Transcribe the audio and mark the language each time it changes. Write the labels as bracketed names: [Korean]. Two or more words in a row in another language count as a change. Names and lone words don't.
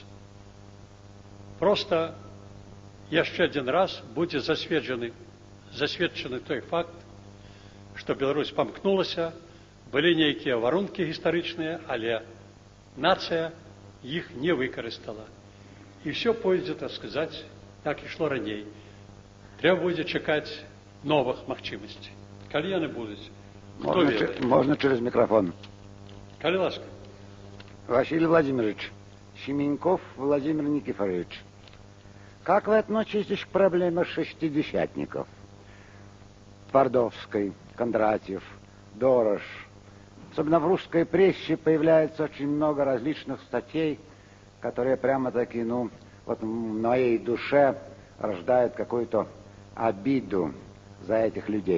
[Belarusian] Просто яшчэ адзін раз будзе засведчаны той факт, што Беларусь памкнулася, былі нейкія варункі гістарычныя, але нацыя іх не выкарыстала. І все пойдзе, так сказаць, так ішло раней. Трэба будзе чакаць новых магчымасцей. Калі яны будуць, хто ведае? [Russian] Можно через микрофон. [Belarusian] Калі ласка. [Russian] Василий Владимирович, Семеньков Владимир Никифорович, как вы относитесь к проблеме шестидесятников? Твардовской, Кондратьев, Дорож. Особенно в русской прессе появляется очень много различных статей, которые прямо-таки, вот в моей душе рождают какую-то обиду за этих людей.